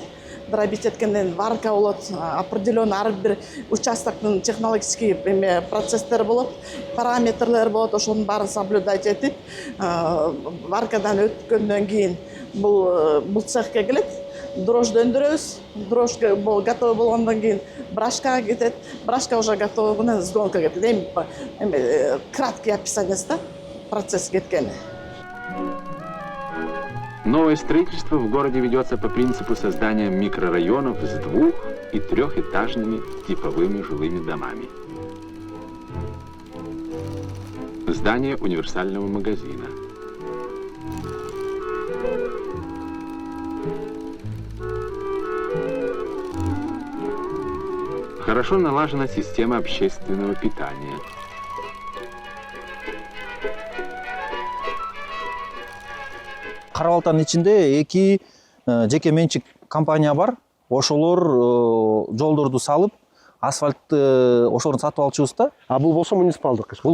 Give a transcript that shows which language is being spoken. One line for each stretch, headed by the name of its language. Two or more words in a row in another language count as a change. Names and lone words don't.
Kyrgyz: Дробить эткенден варка болот, определенный ар бир участоктун
Russian: технологический процесстер
Kyrgyz: болот, параметрлер болот, ошонун баарын соблюдать этип, варкадан өткөндөн кийин бул цехке келет. Дрожжды өндүрөбүз, дрожж готовый болгондон кийин брашкага кетет, брашка
Russian: уже готовый
Kyrgyz: менен сдонка кетет. Эми
Russian: краткий описаниясы
Kyrgyz: да процесс кеткени.
Russian: Новое строительство в городе ведется по принципу создания микрорайонов с 2- и 3-этажными типовыми жилыми домами. Здание универсального магазина. Хорошо налажена система общественного питания.
Kyrgyz: Кара Балтанын ичинде эки жеке менчик компания бар. Ошолор жолдорду салып, асфальтты ошолорун сатып алчубуз да. А бул болсо муниципалдык иш.